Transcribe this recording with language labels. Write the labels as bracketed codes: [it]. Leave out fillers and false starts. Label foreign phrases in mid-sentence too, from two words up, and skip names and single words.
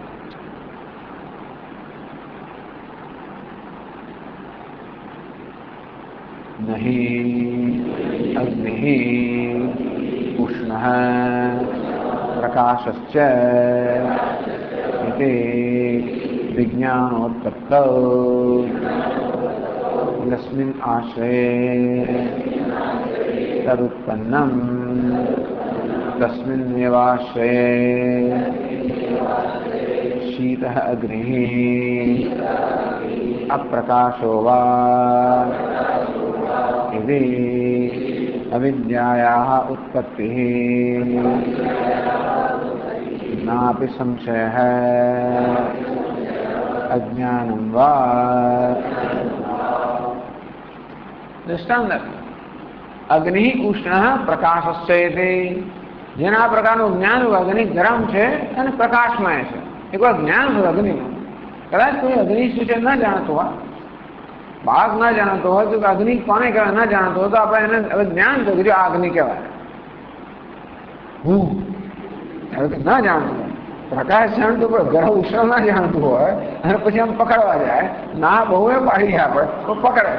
[sa] नहि अग्नि उष्णः प्रकाशश्च इति विज्ञानोत्पत्तौ यस्मिन् आश्रये तदुत्पन्नं तस्मिन्नेवाश्रये शीतः अग्निः अप्रकाशो वा इति अविद्यायाः उत्पत्तिः नापि संशयः अज्ञानं वा. दृष्टांत अग्नि उष्ण प्रकाशश्चेते, [gu] જેના પ્રકારનું જ્ઞાન હોય, અગ્નિ ગરમ છે અને પ્રકાશમય છે. એક વાર જ્ઞાન હોય અગ્નિનું, કદાચ કોઈ અગ્નિ શું છે ન જાણતો હોય, બાળક ના જાણતો હોય તો અગ્નિ કોને કહેવાય ન જાણતો હોય, તો આપણે એને હવે જ્ઞાન થયું કે આ અગ્નિ કહેવાય. ન જાણતું હોય, પ્રકાશ જાણતું પણ ગરમ ઉષ્ણ ના જાણતું હોય અને પછી આમ પકડવા જાય, ના બહુ એ પાડી આપણે તો પકડે.